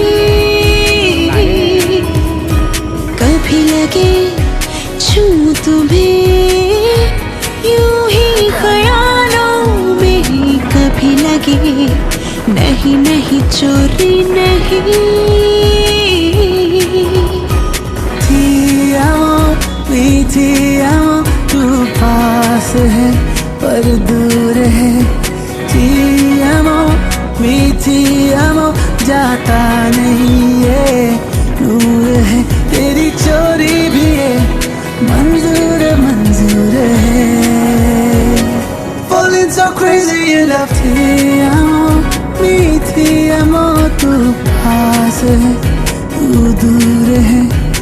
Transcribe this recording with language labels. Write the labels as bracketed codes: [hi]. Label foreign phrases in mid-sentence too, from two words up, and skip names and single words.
[hi] कभी लगे छूं तुम्हें यूं ही ख्यालों में ही, कभी लगे नहीं नहीं चोरी नहीं। [it] Ti amo, [hi] तू पास है पर दूर है। [it] Ti amo, ti amo, [hi] जाता नहीं है, दूर है। तेरी चोरी भी है, मंजूर मंजूर है। [en] Falling so crazy in love। [it] Ti amo, ti amo, [hi] तू पास है, तू दूर है।